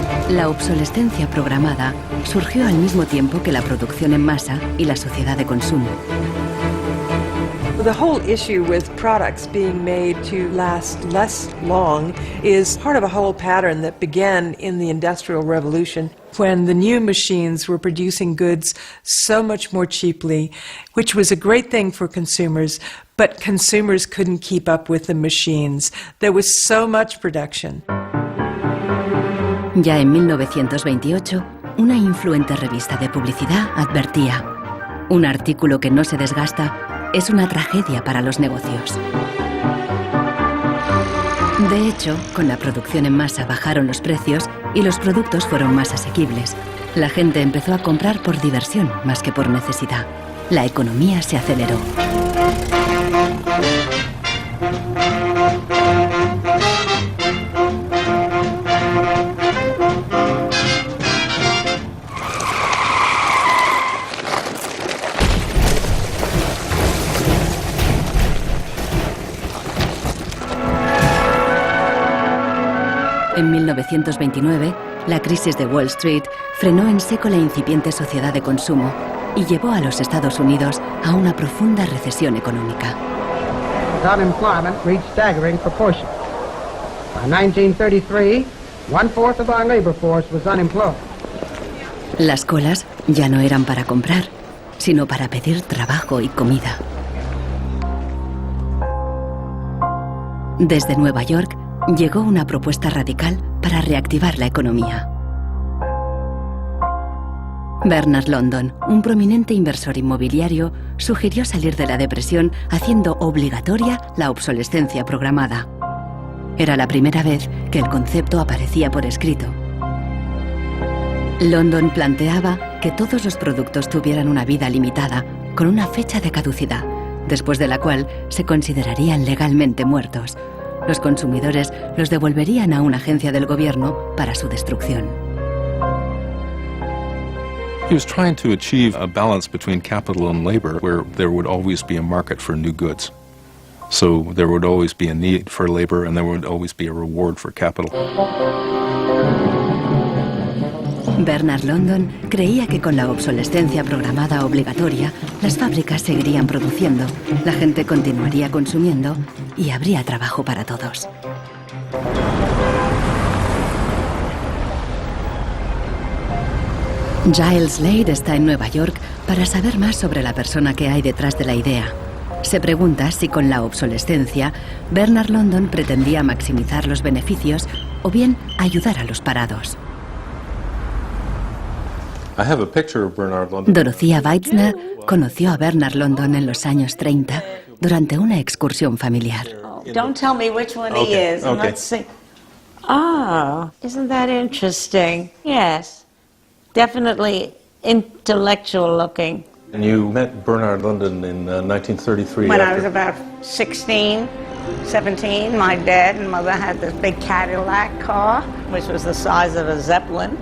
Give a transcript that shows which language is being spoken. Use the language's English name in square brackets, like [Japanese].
[Spanish] La obsolescencia programada surgió al mismo tiempo que la producción en masa y la sociedad de consumo. [English] The whole issue with products being made to last less long is part of a whole pattern that began in the Industrial Revolution when the new machines were producing goods so much more cheaply, which was a great thing for consumers, but consumers couldn't keep up with the machines. There was so much production. [Spanish] Ya en 1928, una influente revista de publicidad advertía: un artículo que no se desgasta es una tragedia para los negocios. De hecho, con la producción en masa bajaron los precios y los productos fueron más asequibles. La gente empezó a comprar por diversión más que por necesidad. La economía se aceleró. En 1929, la crisis de Wall Street frenó en seco la incipiente sociedad de consumo y llevó a los Estados Unidos a una profunda recesión económica. [English] Unemployment reached staggering proportions. By 1933, 1/4 of our labor force was unemployed. [Spanish] Las colas ya no eran para comprar, sino para pedir trabajo y comida. Desde Nueva York llegó una propuesta radical para reactivar la economía. Bernard London, un prominente inversor inmobiliario, sugirió salir de la depresión haciendo obligatoria la obsolescencia programada. Era la primera vez que el concepto aparecía por escrito. London planteaba que todos los productos tuvieran una vida limitada, con una fecha de caducidad, después de la cual se considerarían legalmente muertos. Los consumidores los devolverían a una agencia del gobierno para su destrucción. [English] He was trying to achieve a balance between capital and labor where there would always be a market for new goods. So there would always be a need for labor and there would always be a reward for capital. [Spanish] Bernard London creía que con la obsolescencia programada obligatoria, las fábricas seguirían produciendo, la gente continuaría consumiendo y habría trabajo para todos. Giles Slade está en Nueva York para saber más sobre la persona que hay detrás de la idea. Se pregunta si con la obsolescencia, Bernard London pretendía maximizar los beneficios o bien ayudar a los parados. Dorothea Weitzner conoció a Bernard London en los años 30 durante una excursión familiar. [English] Don't tell me which one he is. Let's see. Ah, isn't that interesting? Yes. Definitely intellectual looking. And you met Bernard London in 1933. When I was about 16, 17, my dad and mother had this big Cadillac car, which was the size of a Zeppelin.